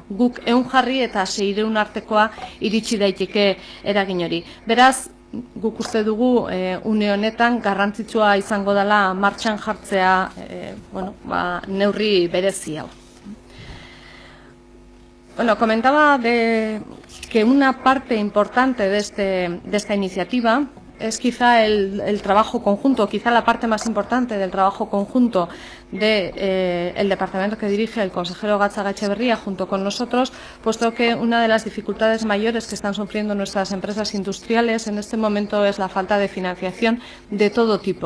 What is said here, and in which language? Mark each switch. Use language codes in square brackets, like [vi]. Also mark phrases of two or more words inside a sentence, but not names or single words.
[eu] Guk 100 jarri eta 600 artekoa iritsi daiteke eragin hori. Beraz, guk uste dugu une honetan garrantzitsua izango dela martxan jartzea neurri berezi hau. [es] Bueno, comentaba que una parte importante de esta iniciativa es quizá el trabajo conjunto, quizá la parte más importante del trabajo conjunto del departamento que dirige el consejero Gatzagaetxeberria junto con nosotros, puesto que una de las dificultades mayores que están sufriendo nuestras empresas industriales en este momento es la falta de financiación de todo tipo.